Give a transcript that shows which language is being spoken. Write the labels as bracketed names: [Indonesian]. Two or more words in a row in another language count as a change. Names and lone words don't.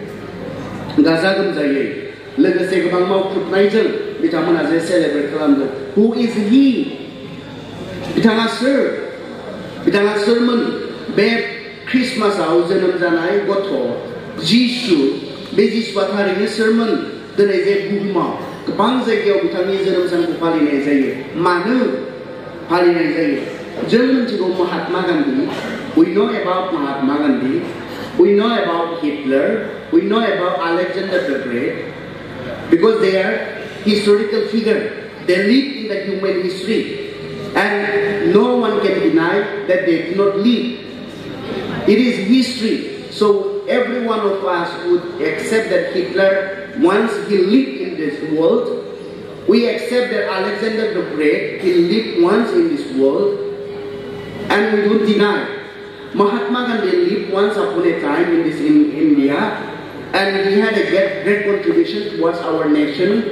[Bodo] गाजा गोमजायै लोगोसे गोबां मावख्रुबनायजों बिथांमोना जे सेलेब्रेट खालामदों [English] who is he [Bodo] बिथाङा सोरमोन बे ख्रिस्टमासआव जोनोम जानाय गथ' जिसु बे जिसुआ थारैनो सोरमोन दिनै जे बुहुमाव गोबां जायगायाव बिथांनि जोनोम सानखौ फालिनाय जायो मानो फालिनाय जायो जों मिथिगौ महात्मा गान्धी [English] we know about Mahatma Gandhi we know about Hitler we know about Alexander the Great because they are historical figures they live in the human history and no one can deny that they did not live it is history so every one of us would accept that Hitler once he lived in this world we accept that Alexander the Great he lived once in this world and we don't deny Mahatma Gandhi lived once upon a time in India and he had a great contribution towards our nation.